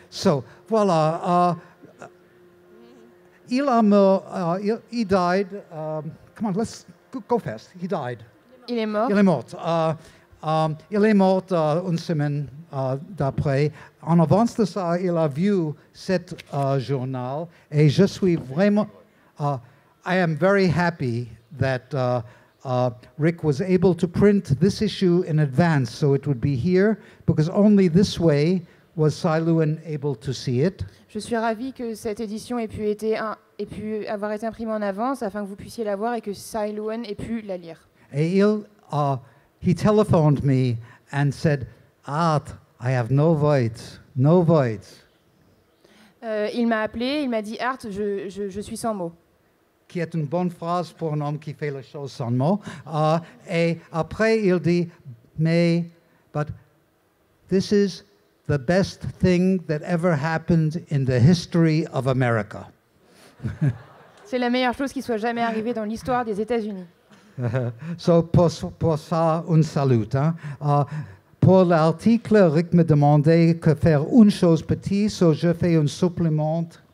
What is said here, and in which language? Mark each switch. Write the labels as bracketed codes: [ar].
[en] So, voilà. He died. Come on, let's go fast. He died. [fr] Il est mort. Il est mort. Il est mort une semaine d'après. En avance de ça, il a vu cet journal et je suis vraiment... [en] I am very happy that Rick was able to print this issue in advance so it would be here because only this way was Cy Lewin able to see it. [fr] Je suis ravie que cette édition ait pu avoir été imprimée en avance afin que vous puissiez la voir et que Cy Lewin ait pu la lire. [en] Et he telephoned me and said, Art, I have no voice, no voice. [fr] Il m'a appelé, il m'a dit, Art, je suis sans mots. Qui est une bonne phrase pour un homme qui fait les choses sans mots. Et après, il dit, [en] but this is the best thing that ever happened in the history of America. [fr] C'est la meilleure chose qui soit jamais arrivée dans l'histoire des États-Unis. So, pour ça, un salut. Pour l'article, Rick me demandait de faire une chose petite, so je fais un supplément